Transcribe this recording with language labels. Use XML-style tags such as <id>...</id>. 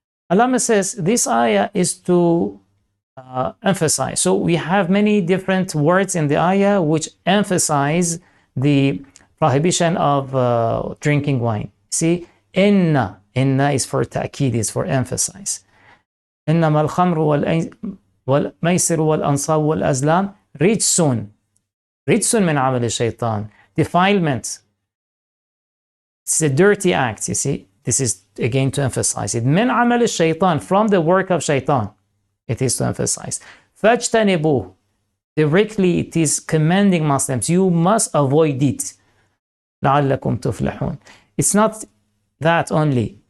<en>Allama says this ayah is to emphasize. So we have many different words in the ayah which emphasize the prohibition of drinking wine. See, inna is for ta'kid, is for emphasize.</en> <ar>إنما الخمر والميسر والأنصاب والأزلام رجس من عمل الشيطان.</ar> <en>Defilement. It's a dirty act, you see. This is again to emphasize it.</en> <ar>من عمل الشيطان,</ar> <en>from the work of shaitan. It is to emphasize.</en> <ar>فاجتنبوه.</ar> <en>Directly it is commanding Muslims, you must avoid it.</en> <ar>لعلكم تفلحون.</ar> <en>It's not that only.</en>